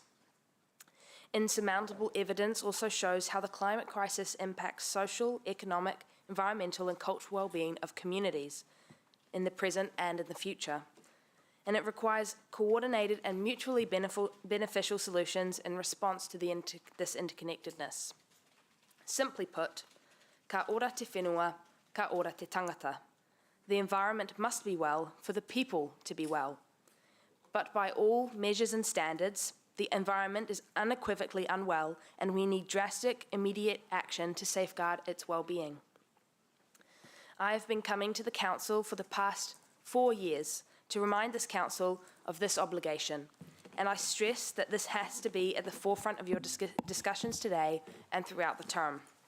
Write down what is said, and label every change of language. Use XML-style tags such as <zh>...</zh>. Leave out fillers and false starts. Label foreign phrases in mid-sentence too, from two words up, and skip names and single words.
<en>Insurmountable evidence also shows how the climate crisis impacts social, economic, environmental and cultural well-being of communities in the present and in the future. And it requires coordinated and mutually beneficial solutions in response to this interconnectedness. Simply put,</en> <mi>ka ora te whenua, ka ora te tangata.</mi> <en>The environment must be well for the people to be well. But by all measures and standards, the environment is unequivocally unwell, and we need drastic, immediate action to safeguard its well-being. I have been coming to the Council for the past 4 years to remind this Council of this obligation, and I stress that this has to be at the forefront of your discussions today and throughout the term.</en>